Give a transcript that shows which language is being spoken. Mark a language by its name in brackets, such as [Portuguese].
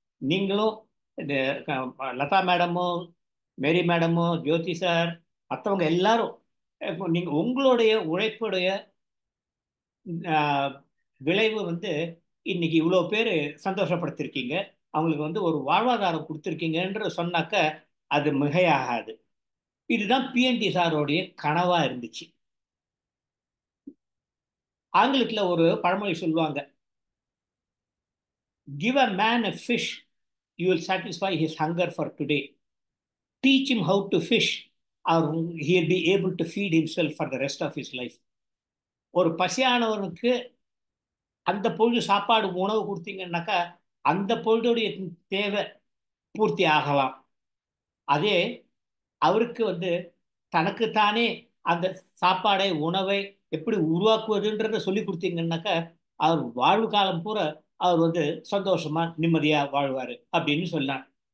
[Tamil] நீங்களும் இந்த லதா மேடமும் மேரி மேடமும் ஜோதி சார் மற்றவங்க எல்லாரும் நீங்க உங்களுடைய உழைப்புடைய விளைவு வந்து இன்னைக்கு இவ்வளோ பேர் சந்தோஷப்படுத்திருக்கீங்க, அவங்களுக்கு வந்து ஒரு வாழ்வாதாரம் கொடுத்துருக்கீங்கன்ற சொன்னாக்க அது மிகையாகாது. இதுதான் பிஎன்டி சாரோடைய கனவா இருந்துச்சு. ஆங்கிலத்தில் ஒரு பழமொழி சொல்லுவாங்க, [English] give a man a fish, you will satisfy his hunger for today. Teach him how to fish, or he'll be able to feed himself for the rest of his life. [Tamil] ஒரு பசியானவனுக்கு அந்த பொழுது சாப்பாடு உணவு கொடுத்தீங்கன்னாக்கா அந்த பொழுதுடைய தேவை பூர்த்தி ஆகலாம். அதே அவருக்கு வந்து தனக்குத்தானே அந்த சாப்பாடை உணவை எப்படி உருவாக்குவதுன்றதை சொல்லி கொடுத்தீங்கன்னாக்கா அவர் வாழ்வு காலம் பூரா அவர் வந்து சந்தோஷமா நிம்மதியா வாழ்வாரு அப்படின்னு சொன்னார்.